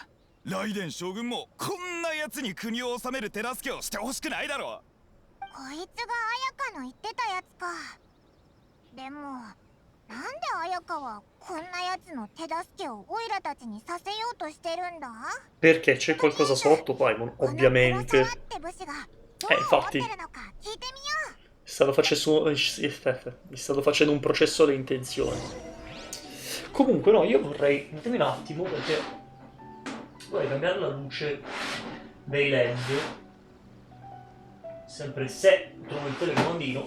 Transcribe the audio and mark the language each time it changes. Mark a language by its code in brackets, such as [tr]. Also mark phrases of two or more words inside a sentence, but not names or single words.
[ja] 雷電将軍もこんな奴に国を治める手助けをしてほしくないだろう。こいつが綾香の言ってたやつか。でもなんで綾香はこんなやつの手助けをオイラたちにさせようとしてるんだ。 [it] Perché c'è qualcosa sotto, Paimon, [ja] この黒 [it] ovviamente. [ja] 沢って武士がどう思って [it] infatti. [ja] るのか聞いてみよう。 [it] Mi stato facendo un processo alle intenzioni. Comunque, no, io vorrei. Datemi un attimo perché vorrei cambiare la luce dei LED. Sempre se trovo il telecomandino.